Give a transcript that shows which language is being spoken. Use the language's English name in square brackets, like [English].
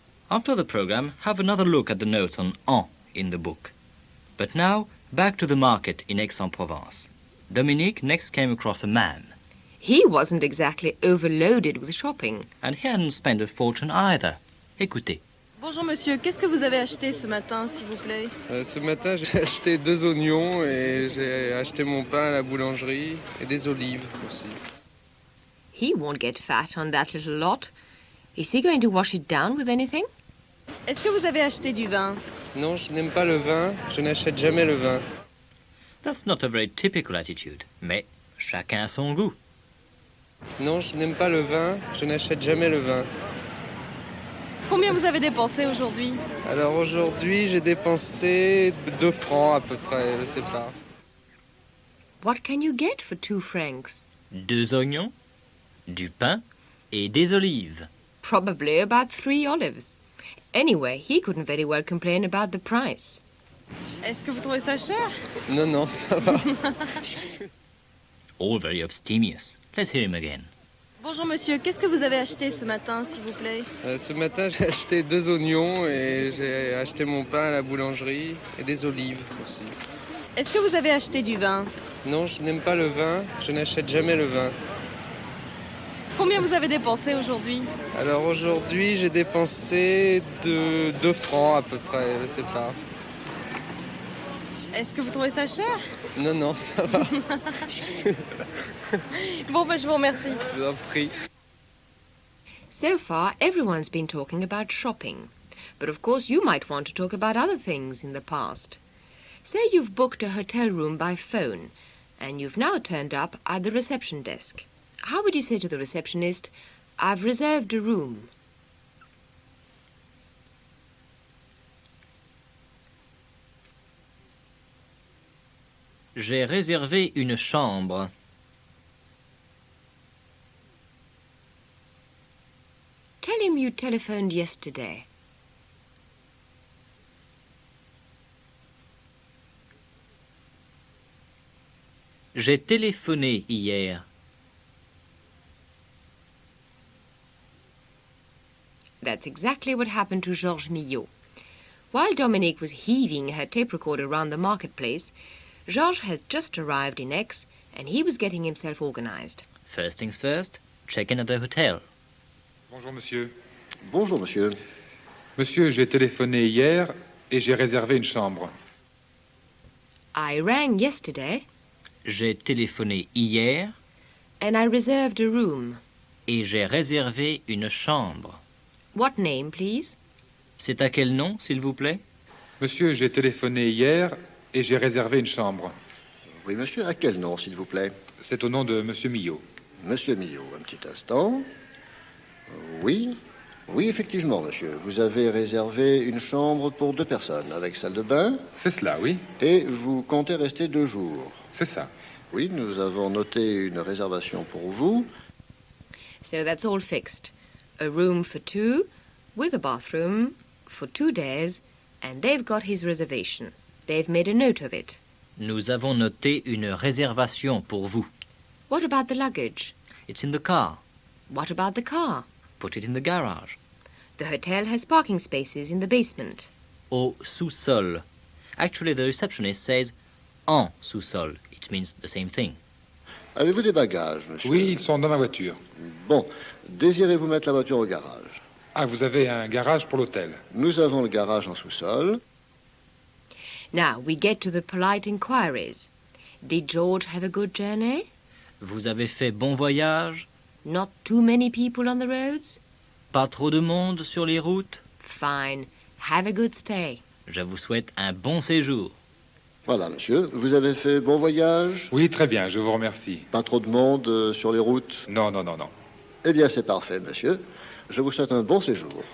[English] After the program, have another look at the notes on en in the book. But now, back to the market in Aix-en-Provence. Dominique next came across a man. He wasn't exactly overloaded with shopping. And he hadn't spent a fortune either. [French] Écoutez. Bonjour monsieur, qu'est-ce que vous avez acheté ce matin, s'il vous plaît? Ce matin, j'ai acheté 2 oignons et j'ai acheté mon pain à la boulangerie et des olives aussi. [English] He won't get fat on that little lot. Is he going to wash it down with anything? [French] Est-ce que vous avez acheté du vin? Non, je n'aime pas le vin, je n'achète jamais le vin. [English] That's not a very typical attitude, [French] mais chacun son goût. Non, je n'aime pas le vin, je n'achète jamais le vin. Combien vous avez dépensé aujourd'hui? Alors aujourd'hui, j'ai dépensé 2 francs à peu près, je sais pas. [English] What can you get for 2 francs? [French] 2 oignons, du pain et des olives. [English] Probably about 3 olives. Anyway, he couldn't very well complain about the price. [French] Est-ce que vous trouvez ça cher? Non, non, ça va. [English] All very abstemious. Let's hear him again. [French] Bonjour monsieur, qu'est-ce que vous avez acheté ce matin, s'il vous plaît? Ce matin, j'ai acheté 2 oignons et j'ai acheté mon pain à la boulangerie et des olives aussi. Est-ce que vous avez acheté du vin? Non, je n'aime pas le vin, je n'achète jamais le vin. Combien vous avez dépensé aujourd'hui? Alors aujourd'hui, j'ai dépensé 2 francs à peu près, je sais pas. Est-ce que vous trouvez ça cher? Non, non, ça va. Bon, ben, je vous remercie. Je vous en prie. [English] So far, everyone's been talking about shopping. But of course, you might want to talk about other things in the past. Say you've booked a hotel room by phone, and you've now turned up at the reception desk. How would you say to the receptionist, "I've reserved a room"? [French] J'ai réservé une chambre. [English] Tell him you telephoned yesterday. [French] J'ai téléphoné hier. [English] That's exactly what happened to Georges Millot. While Dominique was heaving her tape recorder around the marketplace, Georges had just arrived in Aix and he was getting himself organized. First things first, check in at the hotel. [French] Bonjour monsieur. Bonjour monsieur. Monsieur, j'ai téléphoné hier et j'ai réservé une chambre. [English] I rang yesterday [French] J'ai téléphoné hier [English] and I reserved a room. [French] et j'ai réservé une chambre. [English] What name, please? [French] C'est à quel nom, s'il vous plaît? Monsieur, j'ai téléphoné hier et j'ai réservé une chambre. Oui monsieur, à quel nom s'il vous plaît? C'est au nom de monsieur Millot. Monsieur Millot, un petit instant. Oui, oui effectivement monsieur. Vous avez réservé une chambre pour 2 personnes avec salle de bain C'est cela, oui. et vous comptez rester 2 jours. C'est ça. Oui, nous avons noté une réservation pour vous. [English] So that's all fixed. A room for 2, with a bathroom, for 2 days, and they've got his reservation. They've made a note of it. Nous avons noté une réservation pour vous. What about the luggage? It's in the car. What about the car? Put it in the garage. The hotel has parking spaces in the basement. [French] Au sous-sol. [English] Actually, the receptionist says [French] en sous-sol. [English] It means the same thing. [French] Avez-vous des bagages monsieur? Oui, ils sont dans ma voiture. Bon, désirez-vous mettre la voiture au garage? Ah, vous avez un garage pour l'hôtel. Nous avons le garage en sous-sol. [English] Now we get to the polite inquiries. Did George have a good journey? [French] Vous avez fait bon voyage? [English] Not too many people on the roads? [French] Pas trop de monde sur les routes? [English] Fine. Have a good stay. [French] Je vous souhaite un bon séjour. Voilà monsieur, vous avez fait bon voyage? Oui, très bien, je vous remercie. Pas trop de monde sur les routes? Non, non, non, non. Eh bien c'est parfait monsieur. Je vous souhaite un bon séjour.